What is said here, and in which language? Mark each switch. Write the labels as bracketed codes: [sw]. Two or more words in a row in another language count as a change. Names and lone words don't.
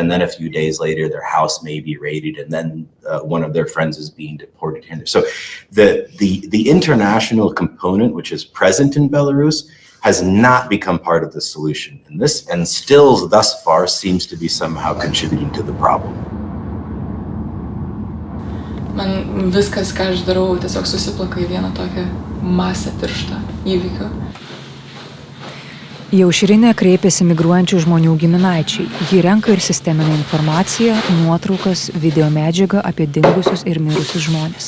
[en] And then a few days later, their house may be raided, and then one of their friends is being deported here. So the international component, which is present in Belarus, has not become part of the solution. And this, and still thus far, seems to be somehow contributing to the problem. [lt] Man viskas, ką aš darau, tiesiog susiplaka į vieną tokią masę tirštą įvykių. Į Aušrinę kreipėsi migruojančių žmonių giminaičiai. Ji renka ir sisteminę informaciją, nuotraukas, video medžiagą apie dingusius ir mirusius žmonės.